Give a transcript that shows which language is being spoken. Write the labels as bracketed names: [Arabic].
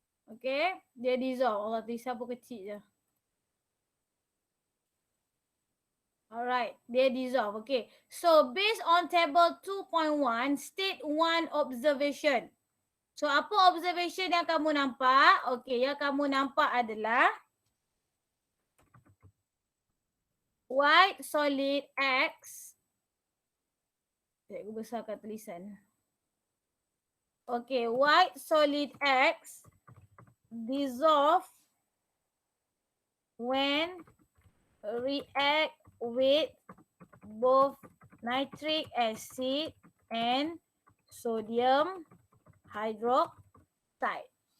[Malay] Okay, dia dissolve. Allah tulisan pun kecil je. Alright, dia dissolve. [English] Okay, so based on table 2.1, state one observation. [Malay] So apa observation yang kamu nampak? Okay, yang kamu nampak adalah white solid X. Saya besarkan tulisan. [English] Okay, white solid X dissolve when react with both nitric acid and sodium hydroxide.